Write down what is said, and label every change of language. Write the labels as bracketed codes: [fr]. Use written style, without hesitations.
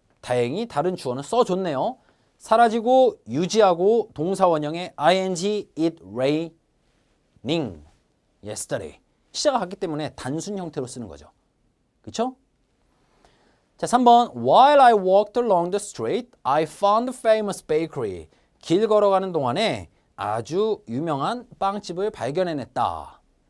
[ko] 다행히 다른 주어는 써줬네요. 사라지고 유지하고 동사 원형의 ing [en] it raining yesterday. [ko] 시제가 같기 때문에 단순 형태로 쓰는 거죠. 그렇죠? 자, 3번. [en] While I walked along the street, I found a famous bakery. [ko] 길 걸어가는 동안에 아주 유명한 빵집을 발견해냈다.